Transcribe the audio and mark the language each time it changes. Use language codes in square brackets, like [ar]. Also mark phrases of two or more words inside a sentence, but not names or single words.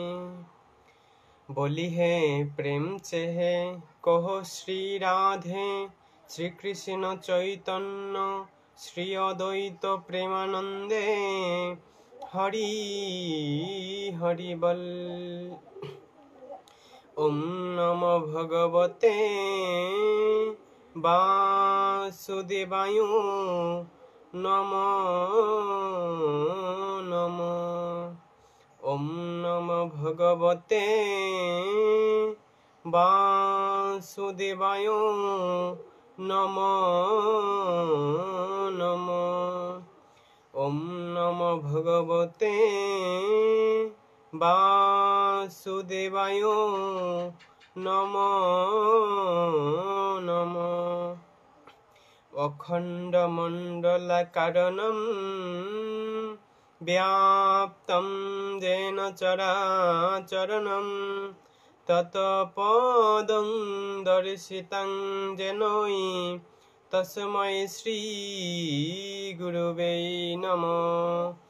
[bn] বলি হে প্রেম চেহে কহ শ্রী রাধে, শ্রীকৃষ্ণ চৈতন্য শ্রী অদ্বৈত প্রেমানন্দে হরি হরি বল। [sa] ওম নমো ভগবতে বাসুদেবায় নমো নমো। ওম নমো ভগবতে বাসুদেবায় নমো নমো। ওম নমো ভগবতে বাসুদেবায় নমো নমো। অখণ্ড মণ্ডলাকারণম ব্যাপ্তম যেন চরাচরণম তৎপদং দর্শিতং যেনৈ তস্मै শ্রী গুরুবে নমঃ।